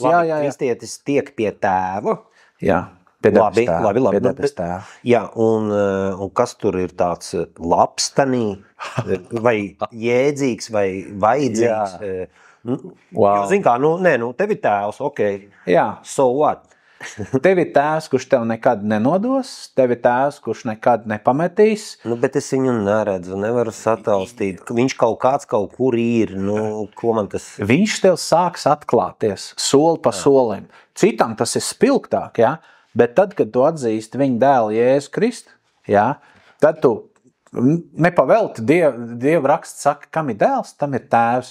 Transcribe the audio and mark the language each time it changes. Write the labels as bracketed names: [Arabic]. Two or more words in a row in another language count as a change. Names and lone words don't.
[Latvian] Labi, kristietis tiek pie tēva. Jā. Labi. Jā, un kas tur ir tāds labs tanī, vai jēdzīgs, vai vajadzīgs? Jo, zin kā, tev ir tēvs, [English] ok, so what? [Latvian] Tev ir tēvs, kurš tev nekad nenodos, tev ir tēvs, kurš nekad nepametīs. Bet es viņu neredzu, nevaru sataustīt. Viņš kaut kur ir, ko man tas... Viņš tev sāks atklāties soli pa solim. Citam tas ir spilgtāk, ja? Bet tad, kad tu atzīsti viņa dēlu Jēzu Kristu, tad tu nepavelti Dieva raksts saka, kam ir dēls, tam ir tēvs.